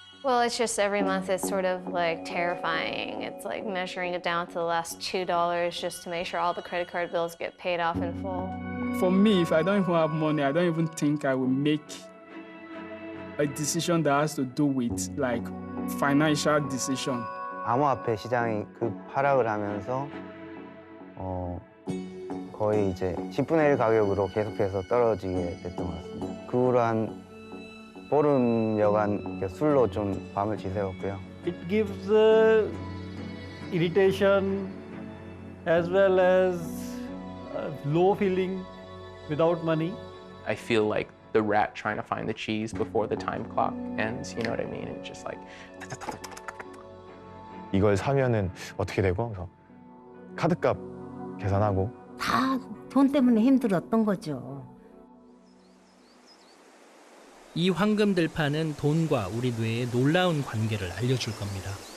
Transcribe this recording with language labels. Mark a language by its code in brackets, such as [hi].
[en] Well, it's just every month it's sort of like terrifying. It's like measuring it down to the last $2 just to make sure all the credit card bills get paid off in full. For me, if I don't even have money, I don't even think I will make a decision that has to do with like financial decision. [ko] 암호화폐 시장이 하락을 하면서 거의 이제 10분의 1 가격으로 계속해서 떨어지게 됐던 것 같습니다. 그 후로 한 보름여간 술로 좀 밤을 지새웠고요. [en] It gives irritation as well as low feeling without money. I feel like the rat trying to find the cheese before the time clock ends, you know what I mean? It's just like [ko] 이걸 사면은 어떻게 되고 그래서 카드값 계산하고 다 돈 때문에 힘들었던 거죠. 이 황금들판은 돈과 우리 뇌의 놀라운 관계를 알려줄 겁니다.